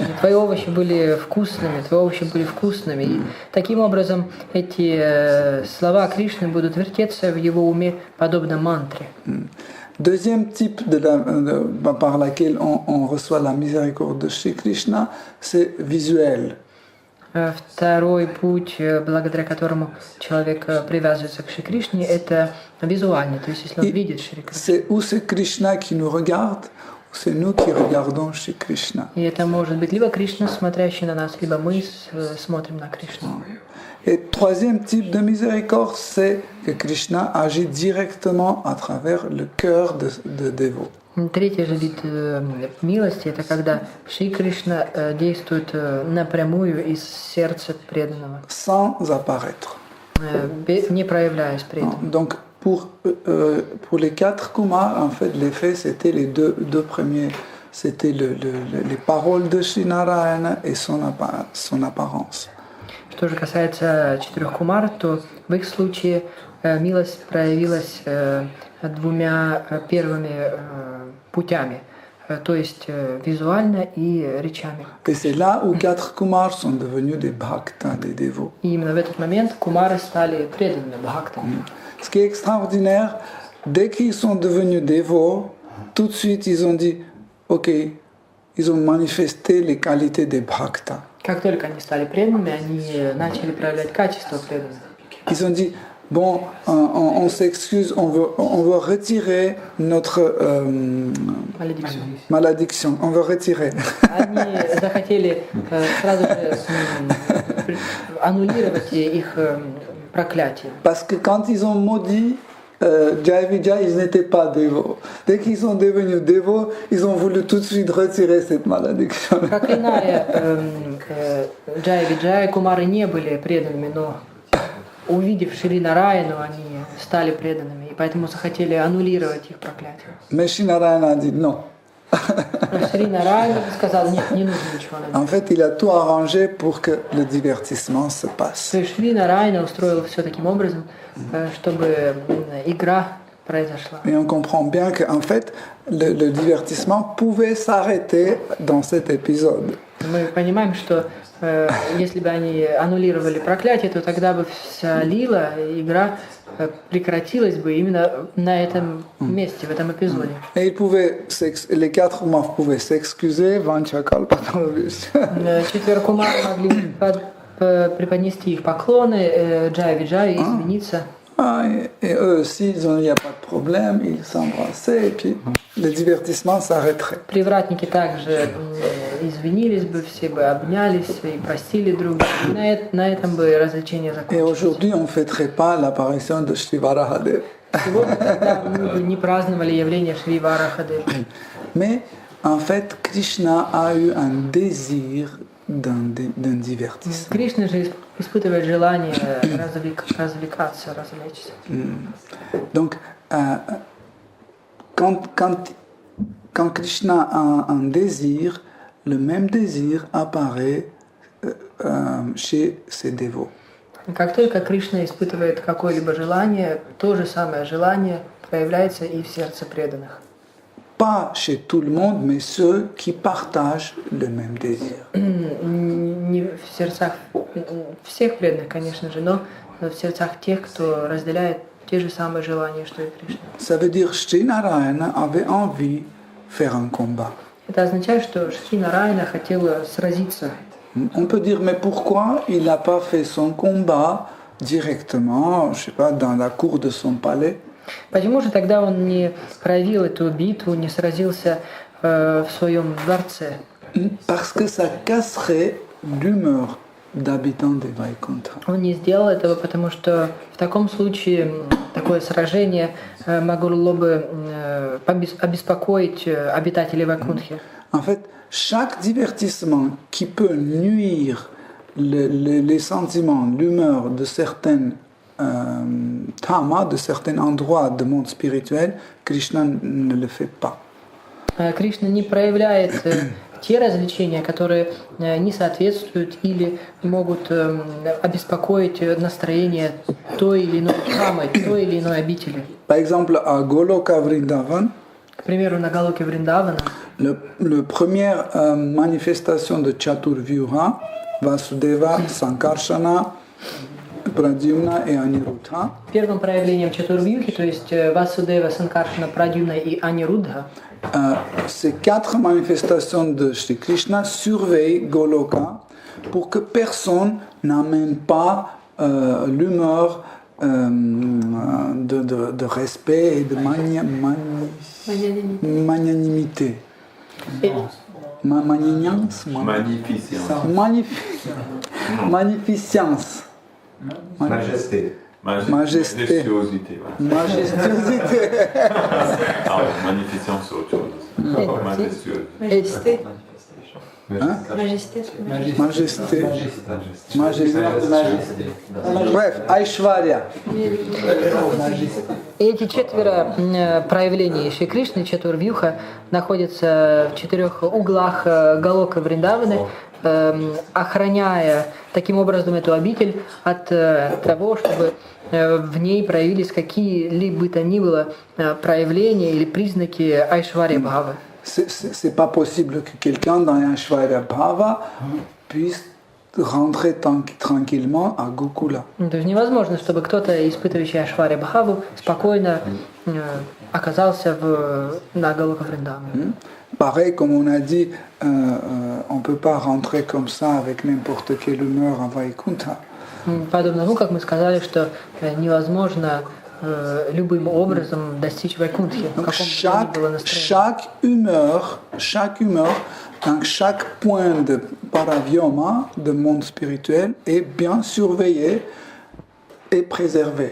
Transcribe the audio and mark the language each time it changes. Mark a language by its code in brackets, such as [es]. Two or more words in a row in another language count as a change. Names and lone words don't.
[ru] Твои овощи были вкусными, твои овощи были вкусными. И таким образом эти слова Кришны будут вертеться в его уме подобно мантре. [fr] Deuxième type par laquelle on reçoit la miséricorde de Shri Krishna, c'est visuel. [ru] Второй путь, благодаря которому человек привязывается к Шри Кришне, это визуальный, то есть если он видит Шри Кришну. [fr] C'est ou c'est Krishna qui nous regarde, ou c'est nous qui regardons Shri Krishna. [ru] И это может быть либо Кришна, смотрящий на нас, либо мы смотрим на Кришну. [fr] Et troisième type de miséricorde, c'est que Krishna agit directement à travers le cœur de dévot. [ru] Третий же вид милости – это когда Шри Кришна действует напрямую из сердца преданного, [fr] sans apparaître. [ru] Не проявляясь при этом. [fr] Donc pour les quatre Kumars, en fait, l'effet c'était les deux premiers, c'était les paroles de Shri Narayana et son apparence. [ru] Что же касается четырех кумар, то в их случае милость проявилась двумя первыми путями, то есть визуально и речами. [fr] Et c'est là où quatre Kumars sont devenus des bhaktas, des dévots. [ru] И именно в этот момент кумары стали преданными бхактами. [fr] Ce qui est extraordinaire, dès qu'ils sont devenus dévots, tout de suite ils ont dit, ok, ils ont manifesté les qualités des bhaktas. [ru] Как только они стали преданными, они начали проявлять качество преданных. [fr] Ils ont dit, bon, on s'excuse, on veut retirer notre Maléдикцию. malédiction, on veut retirer. [ru] Они захотели сразу же аннулировать их проклятие. [fr] Parce que quand ils ont maudit Jai Vijay, ils n'étaient pas dévots. Dès qu'ils sont devenus dévots, ils ont voulu tout de suite retirer cette malédiction. [ru] Проклиная Джая Виджая, Кумары не были преданными, но увидев Шри Нараяну, они стали преданными, и поэтому захотели аннулировать их проклятие. [fr] Mais Shinarayana a dit non. [ru] Шри Нараяна сказал, нет, не нужно ничего. [fr] En fait, il a tout arrangé pour que le divertissement se passe. [ru] То есть Шри Нараяна устроил все таким образом, чтобы игра произошла. [fr] Et on comprend bien qu'en fait, le divertissement pouvait s'arrêter dans cet épisode. [ru] Мы понимаем, что если бы они аннулировали проклятие, то тогда бы вся лила, игра прекратилась бы именно на этом месте, в этом эпизоде. [fr] Et ils pouvaient, les quatre Umav pouvaient s'excuser, Vanchakal Patalovish. [ru] Четверо Кумар могли преподнести их поклоны Джая Виджая и извиниться. [fr] Et eux aussi, il n'y a pas de problème, ils s'embrassaient et puis le divertissement s'arrêterait. [ru] Привратники также извинились бы, все бы обнялись и простили друг друга. На этом бы развлечение [fr] Et [ru] закончилось. [fr] aujourd'hui, on ne fêterait pas l'apparition de Shri Varahadev. [ru] Сегодня тогда мы бы не праздновали явление Шри Варахадева. [fr] Mais en fait, Krishna a eu un désir d'un divertissement. [ru] Кришна же испытывает желание развлекаться, развлечься. [fr] Donc, quand Krishna a un désir, le même désir apparaît chez ses dévots. [ru] Как только Кришна испытывает какое-либо желание, то же самое желание проявляется и в сердце преданных. [fr] Pas chez tout le monde, mais ceux qui partagent le même désir. [ru] Не в сердцах всех преданных, конечно же, но в сердцах тех, кто разделяет те же самые желания, что и Кришна. [fr] Ça veut dire que Shri Narayana avait envie de faire un combat. [ru] Это означает, что Шри Нараяна хотела сразиться. [fr] On peut dire, mais pourquoi il n'a pas fait son combat directement, je sais pas, dans la cour de son palais? [ru] Почему же тогда он не проявил эту битву, не сразился в своем дворце? [fr] Parce que ça casserait l'humeur d'habitants de Vaikuntha. [ru] Он не сделал этого, потому что в таком случае такое сражение могло бы обеспокоить обитателей Вайкунтхи. [fr] En fait, chaque divertissement qui peut nuire les sentiments, l'humeur de certaines tamas, de certains endroits du monde spirituel, Krishna ne le fait pas. [ru] Кришна не проявляет те развлечения, которые не соответствуют или могут обеспокоить настроение той или иной дхамы, той или иной обители. [fr] Par exemple, à Goloka Vrindavan, [ru] К примеру, на Галоке Вриндавана [fr] le première manifestation de Chaturvyuha, Vasudeva, Sankarshana, Pradyumna et Aniruddha, [ru] первым проявлением Чатурвьюхи, то есть Васудева, Санкаршана, Прадюмна и Анирудха, [fr] ces quatre manifestations de Shri Krishna surveillent Goloka pour que personne n'amène pas l'humeur de respect et de magnanimité. Magnificence. Magnificence. Majesté. Majesté. Majestuosité. Voilà. Majestuosité. Ah ouais, magnificence, c'est autre chose. Majestueux. Majesté. Majesté. Majesté. Bref, Aishwarya. [ru] Эти четверо проявлений Шри Кришны, Чатурвьюха, находятся в 4 углах Галока Вриндаваны, охраняя таким образом эту обитель от того, чтобы в ней проявились какие-либо то ни было проявления или признаки [sa] ऐश्वर्य भाव. [fr] C'est pas possible que quelqu'un dans [sa] ऐश्वर्य भाव [fr] puisse rentrer tranquillement à Gokula. [ru] То есть невозможно, чтобы кто-то, испытывающий [sa] ऐश्वर्य भाव, [ru] спокойно оказался на Галока Вриндаване. [fr] Pareil, comme on a dit, on ne peut pas rentrer comme ça avec n'importe quelle humeur à Vaikuntha. [ru] Подобно тому, как мы сказали, что невозможно любым образом достичь вайкунтхи, в каком бы ни было настроении. [fr] Chaque humeur, donc chaque point de paravyoma, de monde spirituel, est bien surveillé et préservé.